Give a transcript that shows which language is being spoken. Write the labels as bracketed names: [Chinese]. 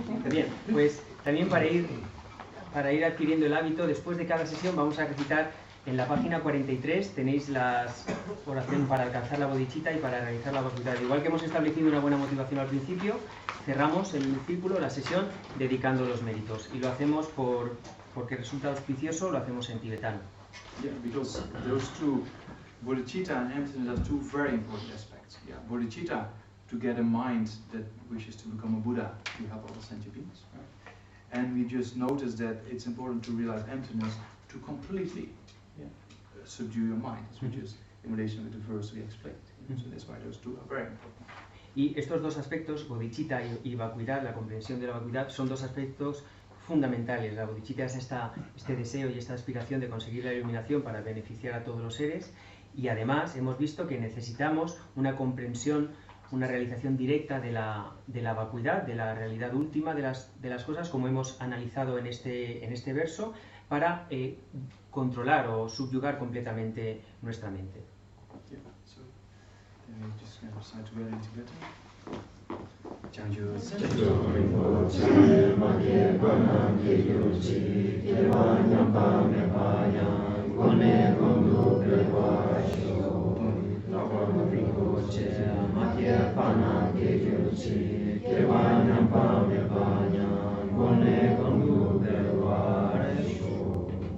[Spanish] Bien, pues también para ir adquiriendo el hábito, después de cada sesión vamos a recitar en la página 43, tenéis las oraciones para alcanzar la bodhicitta y para realizar la vacuidad. Igual que hemos establecido una buena motivación al principio, cerramos el círculo, la sesión, dedicando los méritos. Y lo hacemos porque resulta auspicioso, lo hacemos en tibetano. [English] Yeah, because those 2, bodhicitta and emptiness, are 2 very important aspects. Yeah, bodhicitta, to get a mind that wishes to become a Buddha, to help all sentient beings. Right? And we just noticed that it's important to realize emptiness to completely subdue your mind, which is in relation with the verse we explained. So that's why those 2 are very important. [Spanish] Y estos 2 aspectos, bodhicitta y vacuidad, la comprensión de la vacuidad, son 2 aspectos fundamentales. La bodhicitta es este deseo y esta aspiración de conseguir la iluminación para beneficiar a todos los seres, y además hemos visto que necesitamos una comprensión, una realización directa de la vacuidad, de la realidad última de las cosas, como hemos analizado en este verso, para controlar o subyugar completamente nuestra mente. [English] Yeah, so then we just going to recite together in Tibetan. Changyo Changyo Rinpo Changyo Magye Gwanam Gyuji Kirwa Nyamba Mepaya Gwane Gondu Prewa Sho Lava Rinpo Changyo Magye Gwanam Gyuji Kirwa Nyamba Mepaya Gwane Gondu Prewa Sho.